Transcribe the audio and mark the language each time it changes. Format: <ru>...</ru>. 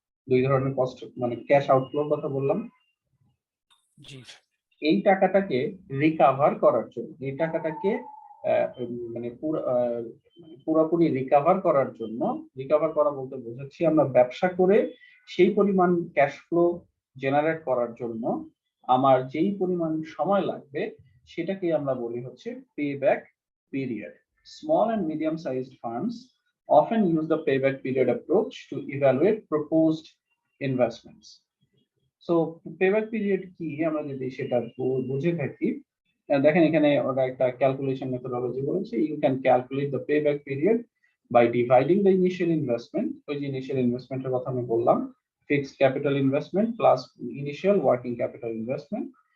<bn>দুই ধরনের কস্ট মানে ক্যাশ আউটফ্লোর কথা বললাম। জি, এই টাকাটাকে রিকভার করার জন্য, এই টাকাটাকে মানে পুরোপুরি রিকভার করার জন্য, রিকভার করা বলতে বোঝাচ্ছি আমরা ব্যবসা করে সেই পরিমাণ ক্যাশ ফ্লো জেনারেট করার জন্য আমার যেই পরিমাণ সময় লাগবে সেটাকে আমরা বলি হচ্ছে pay back period.</bn> <en>Small and medium sized firms often use the payback period approach to evaluate proposed investments.</en> <bn>So payback period কি আমরা যদি সেটা বুঝে থাকি, দেখেন এখানে ওরা একটা ক্যালকুলেশন মেথডোলজি বলেছে,</bn> <en>You can calculate the payback period by dividing the initial investment.</en> <bn>ওই যে ইনিশিয়াল ইনভেস্টমেন্টের কথা আমি বললাম, fixed capital investment plus initial working capital investment,</bn>